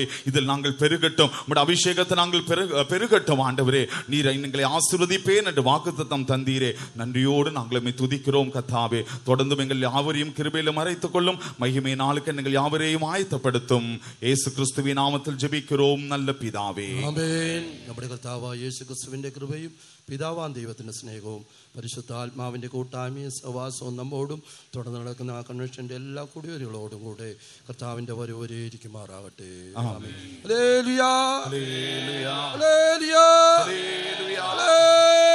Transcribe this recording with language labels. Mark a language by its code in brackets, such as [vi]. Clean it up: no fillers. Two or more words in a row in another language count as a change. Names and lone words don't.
[ta] இதில் நாங்கள் பெருகட்டும், உம்முடைய அபிஷேகத்தை நாங்கள் பெருகட்டும் ஆண்டவரே. நீர் எங்களை ஆசீர்வதிப்பேன் என்று வாக்குத்தத்தம் தந்தீரே. நன்றியோடு நாங்கள் துதிக்கிறோம் கர்த்தாவே. தொடர்ந்தும் எங்கள் யாவரையும் கிருபையில மறைத்துக் கொள்ளும். மகிமை நாளுக்கு எங்கள் யாவரையும் ஆயத்தப்படுத்தும். இயேசு கிறிஸ்துவின் நாமத்தில் ஜெபிக்கிறோம் நல்ல பிதாவே, [ml] ആമേൻ. നമ്മുടെ കർത്താവായ യേശു ക്രിസ്തുവിന്റെ കൃപയും പിതാവാൻ ദൈവത്തിന്റെ സ്നേഹവും പരിശുദ്ധാത്മാവിന്റെ കൂട്ടായ്മയും സഹവാസവും നമ്മോടും തുടർന്ന് നടക്കുന്ന ആ കൺവെൻഷന്റെ എല്ലാ കുടിയേറികളോടും കൂടെ കർത്താവിന്റെ വരവരെ ഇരിക്കുമാറാകട്ടെ. ആമേൻ. ഹല്ലേലൂയ, ഹല്ലേലൂയ, ഹല്ലേലൂയ, ഹല്ലേലൂയ.